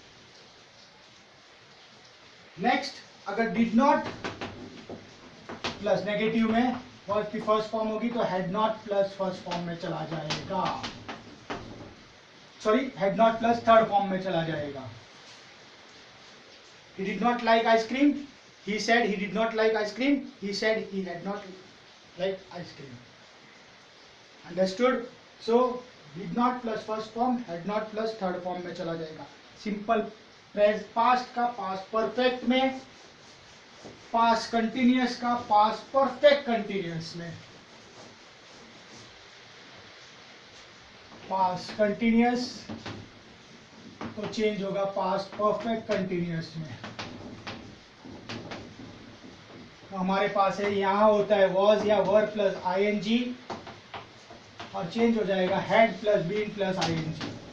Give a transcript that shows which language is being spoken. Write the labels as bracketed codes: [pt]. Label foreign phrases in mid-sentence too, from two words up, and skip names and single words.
[hi] नेक्स्ट, अगर [en] did not plus negative [hi] में वर्ब की [en] first form [hi] होगी तो [en] had not plus first form [hi] में चला जाएगा, [en] sorry had not plus third form [hi] में चला जाएगा। [en] He did not like ice cream. He said he did not like ice cream. He said he had not liked ice cream. Understood? So did not plus first form, had not plus third form [hi] में चला जाएगा। [en] Simple past का past perfect में, past continuous का past perfect continuous में, past continuous तो चेंज होगा past perfect continuous में। [hi] तो हमारे पास है, यहाँ होता है वॉज या [en] were plus ING [hi] और चेंज हो जाएगा [en] had plus been plus ING.